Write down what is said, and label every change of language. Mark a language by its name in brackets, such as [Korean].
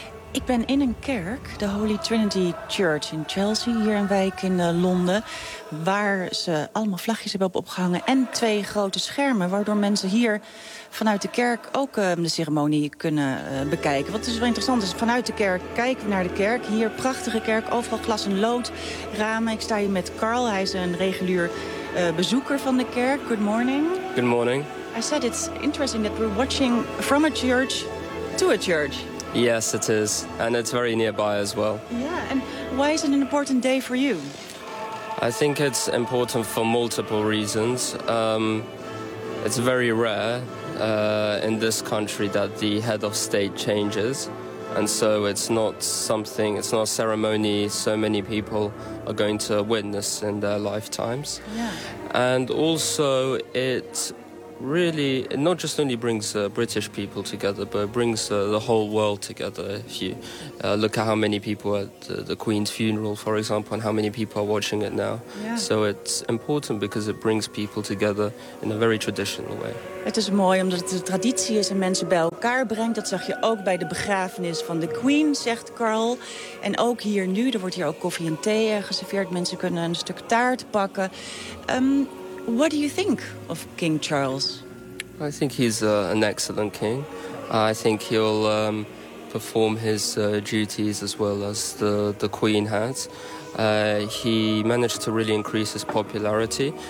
[Dutch] Ik ben in een kerk, de Holy Trinity Church in Chelsea, hier een wijk in Londen, waar ze allemaal vlagjes hebben opgehangen en twee grote schermen, waardoor mensen hier vanuit de kerk ook de ceremonie kunnen bekijken. Wat dus wel interessant is, vanuit de kerk kijken we naar de kerk. Hier, prachtige kerk, overal glas en lood, ramen. Ik sta hier met Carl, hij is een regulier bezoeker van de kerk. [English] Good morning. Good morning. I said it's interesting that we're watching from a church to a church. Yes, it is. And it's very nearby as well. Yeah, and why is it an important day for you? I think it's important for multiple reasons. It's very rare in this country that the head of state changes. And so it's not a ceremony so many people are going to witness in their lifetimes. Yeah. And also it really, it not just only brings British people together, but it brings the whole world together. If you look at how many people are at the Queen's funeral, for example, and how many people are watching it now. Yeah. So it's important because it brings people together in a very traditional way. [Dutch] Het is mooi omdat het de traditie is en mensen bij elkaar brengt. Dat zag je ook bij de begrafenis van de Queen, zegt Carl. En ook hier nu, er wordt hier ook koffie en thee geserveerd. Mensen kunnen een stuk taart pakken. [English] What do you think of King Charles? I think he's an excellent king. I think he'll perform his duties as well as the Queen has. He managed to really increase his popularity.